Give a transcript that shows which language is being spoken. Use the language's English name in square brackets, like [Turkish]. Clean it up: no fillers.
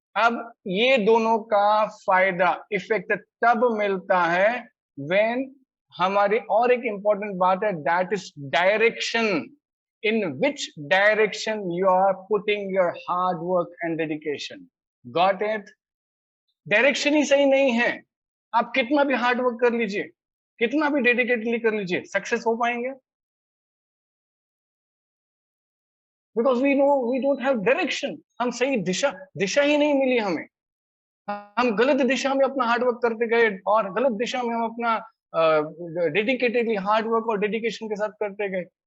[Hindi] अब ये दोनों का फायदा इफेक्ट तब मिलता है व्हेन हमारी और एक इंपॉर्टेंट बात है, [English] That is direction. In which direction you are putting your hard work and dedication. Got it? [Hindi] Direction ही सही नहीं है, आप कितना भी हार्ड वर्क कर लीजिए, कितना भी डेडिकेटली कर लीजिए, सक्सेस हो पाएंगे? [English] Because we know we don't have direction. [Hindi] हम सही दिशा ही नहीं मिली हमें. हम गलत दिशा में अपना हार्ड वर्क करते गए और गलत दिशा में हम अपना डेडिकेटेडली हार्ड वर्क और डेडिकेशन के साथ करते गए.